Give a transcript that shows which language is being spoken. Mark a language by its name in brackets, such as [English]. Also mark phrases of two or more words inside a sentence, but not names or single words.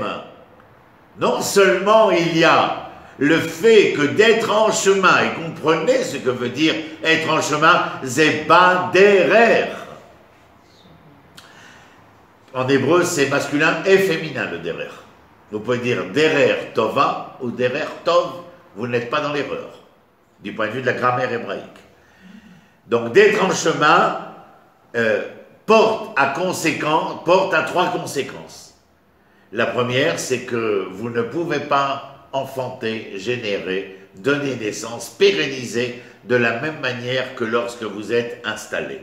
[French] Non seulement il y a le fait que d'être en chemin, et comprenez ce que veut dire être en chemin, [Hebrew] זה בדרך. [French] En hébreu, c'est masculin et féminin le derer. Vous pouvez dire [Hebrew] דרך טובה [French] ou [Hebrew] דרך טוב, [French] vous n'êtes pas dans l'erreur, du point de vue de la grammaire hébraïque. Donc d'être en chemin porte à trois conséquences. La première, c'est que vous ne pouvez pas enfanter, générer, donner naissance, pérenniser de la même manière que lorsque vous êtes installé.